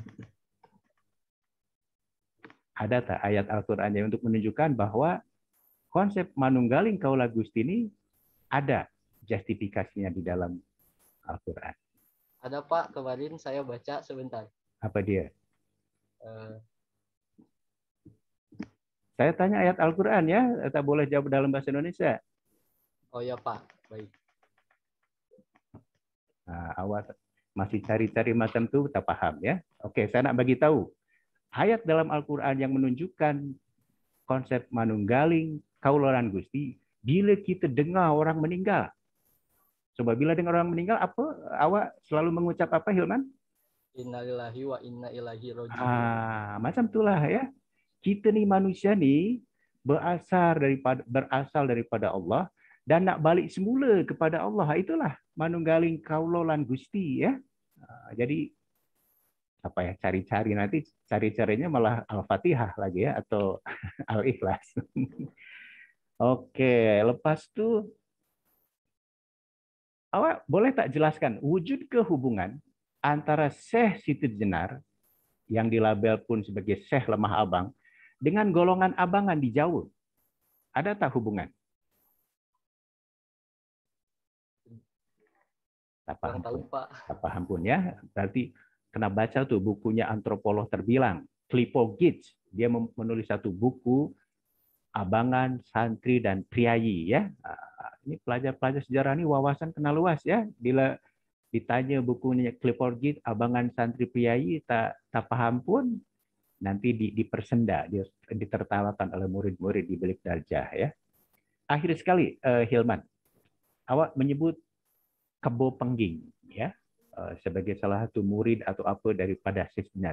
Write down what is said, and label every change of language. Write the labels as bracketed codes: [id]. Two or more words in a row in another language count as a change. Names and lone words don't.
[ms] Ada tak ayat Al-Quran yang untuk menunjukkan bahwa konsep [jv] manunggaling kaula Gusti [ms] ini ada justifikasinya di dalam Al-Quran? [id] Ada Pak, kemarin saya baca sebentar. [ms] Apa dia? Saya tanya ayat Al-Quran ya, tak boleh jawab dalam bahasa Indonesia. [id] Oh ya Pak, baik. [ms] Nah, awak masih cari-cari macam tu, tak paham ya. Oke, saya nak bagi tahu. Ayat dalam Al-Quran yang menunjukkan konsep [jv] manunggaling kaula lan Gusti, [ms] bila kita dengar orang meninggal. Coba bila dengar orang meninggal, apa awak selalu mengucap apa, Hilman? [ar] إنا لله وإنا إليه راجعون. [ms] Macam itulah ya. Kita ni manusia ni berasal daripada Allah dan nak balik semula kepada Allah. Itulah [jv] manunggaling kaula lan Gusti [ms] ya. Jadi apa ya, cari-cari nanti cari-carinya malah Al-Fatihah lagi ya atau Al-Ikhlas. Oke, lepas tu awak boleh tak jelaskan wujud kehubungan antara Syekh Siti Jenar yang dilabel pun sebagai Syekh Lemah Abang dengan golongan abangan di Jawa? Ada tak hubungan? Tak paham pun ya. Berarti kena baca tuh bukunya antropolog terbilang, Clifford Geertz. Dia menulis satu buku Abangan, Santri, dan Priayi ya. Ini pelajar-pelajar sejarah ini wawasan kena luas ya. Bila ditanya bukunya Clifford Geertz, Abangan, Santri, Priayi, tak paham pun nanti dipersenda, ditertawakan oleh murid-murid di bilik darjah ya. Akhir sekali, Hilman, awak menyebut Kebo Pengging ya sebagai salah satu murid atau apa daripada Syekh Jenar.